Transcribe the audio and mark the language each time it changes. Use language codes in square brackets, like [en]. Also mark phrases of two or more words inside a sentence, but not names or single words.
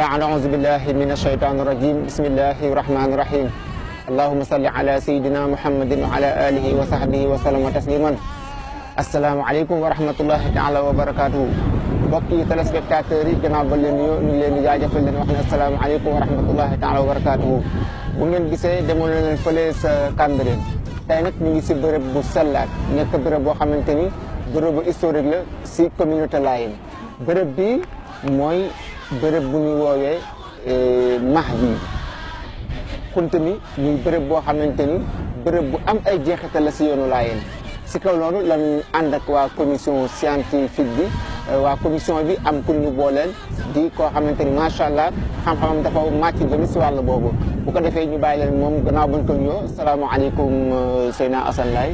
[ar] أعوذ بالله من الشيطان الرجيم بسم الله الرحمن الرحيم اللهم صل على سيدنا محمد وعلى آله وصحبه وسلم تسليما السلام عليكم ورحمة الله تعالى وبركاته [wo] mbokki téléspectateurs yi gannaaw ba leen nuyoo ñu leen di jaajëfal leen wax ne [ar] السلام عليكم ورحمة الله تعالى وبركاته [wo] bu ngeen gisee demoon na leen fële sa Cambérène tey nag ñu ngi si bërëb bu sellaat nekk bërëb boo xamante ni bërëb bu historique la si communauté Layène bërëb bi mooy bërëb bu ñu woowee Mahdi xunt mi muy bërëb boo xamante ni bërëb bu am ay jeexital la si yoonu Layène si kaw loolu lañu ànd ak waa [fr] commission scientifique [wo] bi waa commission bi am ku ñu booleel di koo xamante ni [ar] ما شاء الله [wo] xam-xamam dafa màcc jëm si wàll boobu bu ko defee ñu bàyyi leen moom gannaaw bañ ko nuyoo salaamaaleykum Seydina Assane Laye.